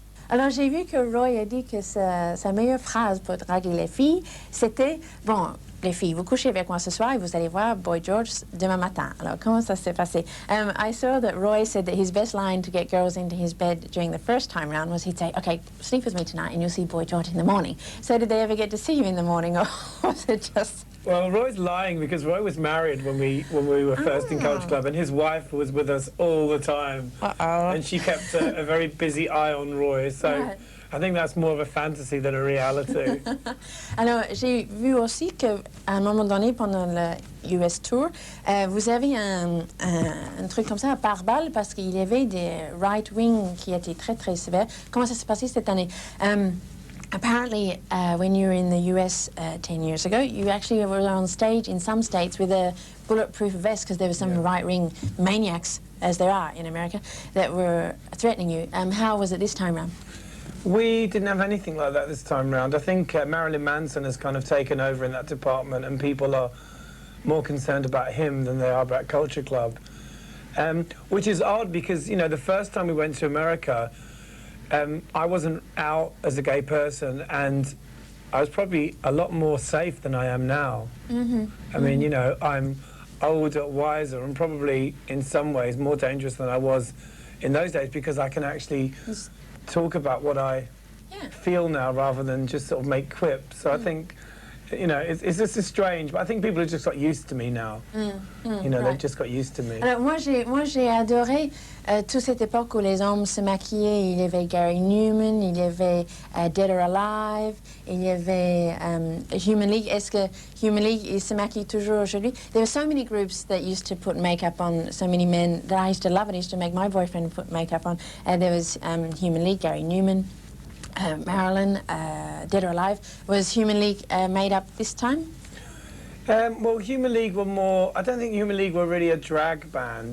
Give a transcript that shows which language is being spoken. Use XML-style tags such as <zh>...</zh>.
<fr>Alors, j'ai vu que Roy a dit que sa meilleure phrase pour draguer les filles, c'était « Bon, les filles, vous couchez avec moi ce soir et vous allez voir Boy George demain matin. » Alors, comment ça s'est passé?</fr> <en>I saw that Roy said that his best line to get girls into his bed during the first time round was he'd say, "Okay, sleep with me tonight and you'll see Boy George in the morning." So did they ever get to see you in the morning, or was it just... Well, Roy's lying because Roy was married when we were first in Culture Club, and his wife was with us all the time. And she kept a very busy eye on Roy, so right. I think that's more of a fantasy than a reality.</en> <fr>Alors, j'ai vu aussi qu'à un moment donné, pendant le US Tour, vous avez un truc comme ça, à pare-balles, parce qu'il y avait des right-wing qui étaient très, très sévères. Comment ça s'est passé cette année?</fr> <en>Apparently, when you were in the US 10 years ago, you actually were on stage in some states with a bulletproof vest because there were some right-wing maniacs, as there are in America, that were threatening you. How was it this time round? We didn't have anything like that this time round. I think Marilyn Manson has kind of taken over in that department, and people are more concerned about him than they are about Culture Club. Which is odd because, you know, the first time we went to America, I wasn't out as a gay person, and I was probably a lot more safe than I am now. Mm-hmm. I mean, you know, I'm older, wiser, and probably in some ways more dangerous than I was in those days because I can actually talk about what I feel now rather than just sort of make quips. So I think, you know, it's just strange, but I think people have just got used to me now. You know, they've just got used to me.</en> <fr>Alors, moi, j'ai adoré toute cette époque où les hommes se maquillaient. Il y avait Gary Newman, il y avait Dead or Alive, il y avait Human League. Est-ce que Human League, il se maquille toujours aujourd'hui?</fr> <en>There were so many groups that used to put makeup on, so many men that I used to love it. I used to make my boyfriend put makeup on. There was Human League, Gary Newman. Marilyn, Dead or Alive. Was Human League made up this time? Well, Human League were more... I don't think Human League were really a drag band.</en>